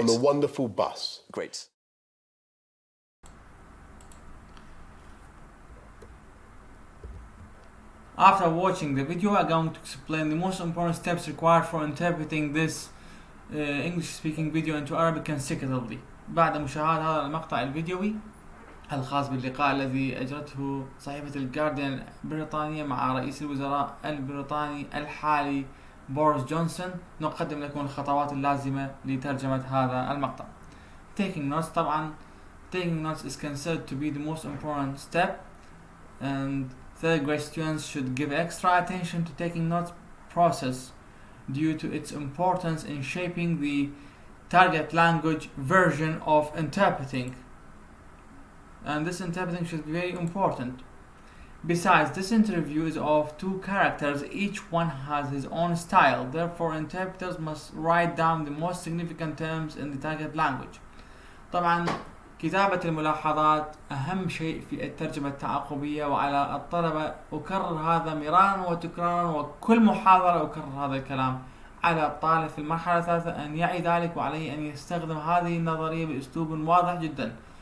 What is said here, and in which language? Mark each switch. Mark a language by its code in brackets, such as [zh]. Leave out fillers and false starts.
[en] On the wonderful bus. Great. After watching the video, I'm going to explain the most important steps required for interpreting this English-speaking video into Arabic consecutively. [ar] بعد مشاهدة هذا المقطع الفيديوي الخاص باللقاء الذي أجرته صحيفة الجارديان البريطانية مع رئيس الوزراء البريطاني الحالي بوريس جونسون، نقدم لكم الخطوات اللازمة لترجمة هذا المقطع. [en] Taking notes. [ar] طبعا [en] taking notes is considered to be the most important step, and third grade students should give extra attention to taking notes process due to its importance in shaping the target language version of interpreting, and this interpreting should be very important. Besides, this interview is of two characters, each one has his own style, therefore interpreters must write down the most significant terms in the target language. [ar] طبعا كتابة الملاحظات أهم شيء في الترجمة التعاقبية، وعلى الطلبة أكرر هذا مرارا وتكرارا، وكل محاضرة أكرر هذا الكلام. على الطالب في المرحلة الثالثة أن يعي ذلك، وعليه أن يستخدم هذه النظرية بأسلوب واضح جدا.